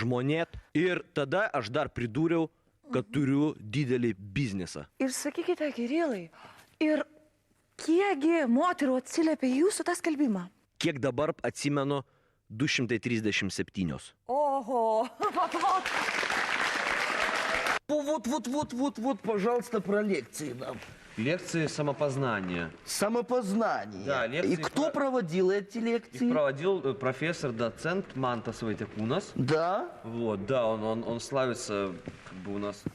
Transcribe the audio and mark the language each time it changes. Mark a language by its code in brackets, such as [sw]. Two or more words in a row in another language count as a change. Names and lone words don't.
[lt] Ir tada aš dar pridūriau, kad turiu didelį biznesą. Ir sakykite, Kirilai, ir kiekgi moterų atsiliepia į jūsų tą skelbimą? Kiek dabar atsimenu, 237. Oho, paplot. [ru] Вот, пожалуйста, про лекции нам. Лекции самопознания. Самопознание. Да, лекции И кто проводил эти лекции? Их проводил профессор-доцент Мантас Вайтекунас. Да. Вот, да, он славится как бы у нас.